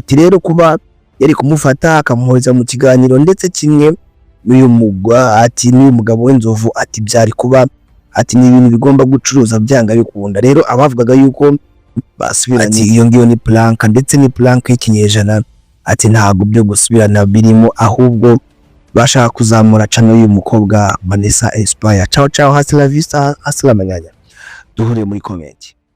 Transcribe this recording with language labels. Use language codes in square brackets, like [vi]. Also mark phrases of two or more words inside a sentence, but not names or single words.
[rw] Ati rero kuba yari kumufata akamuhoriza mu kiganiro ndetse kimwe n'uyu mugabo we Nzovu, ati byari kuba, ati ni ibintu bigomba gucuruza byanga bikunda. Rero abavugaga yuko basubiranye, iyo ngiyo ni plank ndetse ni plank y'ikinyejana. Ati ntago byo gusubirana birimo, ahubwo bashaka kuzamura channel y'uyu mukobwa Vanessa Inspire. [es] Ciao hasta la vista, hasta la mañana. [rw] Duhure muri comment.